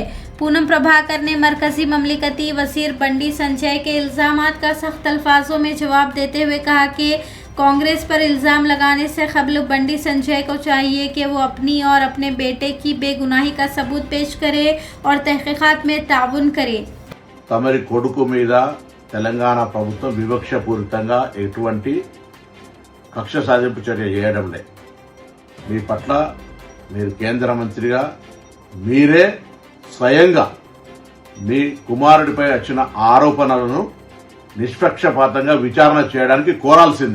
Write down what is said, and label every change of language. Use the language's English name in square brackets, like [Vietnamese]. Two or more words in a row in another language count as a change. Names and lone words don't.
[Urdu] پونم پربھاکر نے مرکزی مملکتی وزیر بنڈی سنجے کے الزامات کا سخت الفاظوں میں جواب دیتے ہوئے کہا کہ کانگریس پر الزام لگانے سے قبل بنڈی سنجے کو چاہیے کہ وہ اپنی اور اپنے بیٹے کی بے گناہی کا ثبوت پیش کرے اور تحقیقات میں تعاون کرے۔ [Telugu] తమరి కొడుకు మీద తెలంగాణ ప్రభుత్వం వివక్షపూరితంగా ఎటువంటి కక్ష సాధింపు చర్య చేయడం లే। మీ పట్ల మీరు కేంద్ర మంత్రిగా మీరే స్వయంగా మీ కుమారుడిపై వచ్చిన ఆరోపణలను నిష్పక్షపాతంగా విచారణ చేయడానికి కోరాల్సింది।